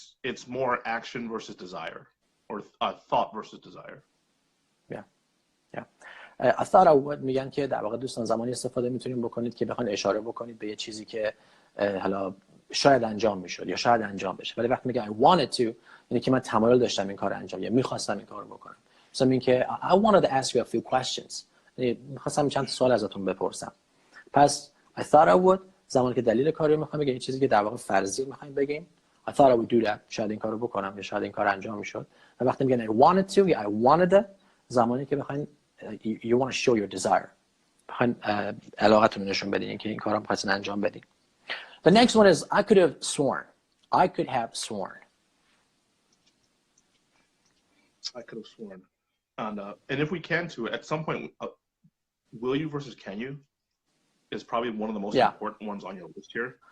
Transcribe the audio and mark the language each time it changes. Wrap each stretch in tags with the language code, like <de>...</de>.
<en>It's more action versus desire, or thought versus desire. Yeah. I thought I would</en> <fa>میگن که در واقع دوستان زمانی استفاده میتونیم بکنید که بخواید اشاره بکنید به یه چیزی که حالا شاید انجام میشد یا شاید انجام بشه. ولی وقتی میگه</fa> <en>I wanted to</en> <fa>یعنی که من تمایل داشتم این کار انجام یا میخواستم این کار رو بکنم. مثلا میگه که</fa> <en>I wanted to ask you a few questions.</en> <fa>یعنی میخواستم چند تا سوال ازتون بپرسم. پس</fa> <en>I thought I would</en> <fa>زمانی که دلیل کاری رو میخوام بگم این چیزی که در واقع فرضی میخوایم بگیم</fa> <en>I thought I would do that</en> <fa>شاید این کارو بکنم یا شاید این کار انجام میشد. و وقتی میگن</fa> <en>I wanted to</en> <fa>یا</fa> <en>I wanted it</en> <fa>زمانی که بخواید</fa> <en>you want to show your desire</en> <fa>بخواید علاقتون رو نشون بدین که این کارو میخواستین انجام بدین.</fa> <en>The next one is I could have sworn. I could have sworn. I could have sworn. And if we can too, at some point, will you versus can you is probably one of the most important ones on your list here.</en>